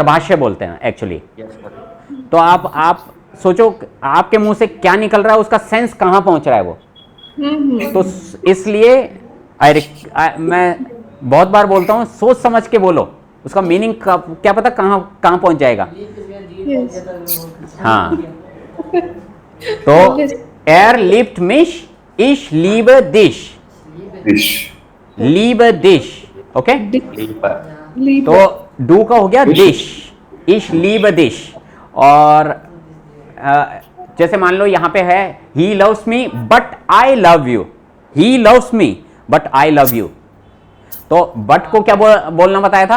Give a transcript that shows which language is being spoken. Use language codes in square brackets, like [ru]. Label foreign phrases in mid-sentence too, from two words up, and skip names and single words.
[hi] गर्भाशय बोलते हैं एक्चुअली. तो आप सोचो आपके मुंह से क्या निकल रहा है, उसका सेंस कहाँ पहुंच रहा है वो. तो इसलिए मैं बहुत बार बोलता हूँ, सोच समझ के बोलो, उसका मीनिंग क्या पता कहाँ पहुंच जाएगा. हाँ, तो [de] er liebt mich, ich liebe dich. Dish. liebe dich. [hi] ओके, [de] Liber. [hi] तो डू का हो गया डिश, [de] ich lieb dich, [hi] और जैसे मान लो यहाँ पे है [en] he loves me but I love you, he loves me but I love you, [hi] तो बट को क्या बोलना बताया था?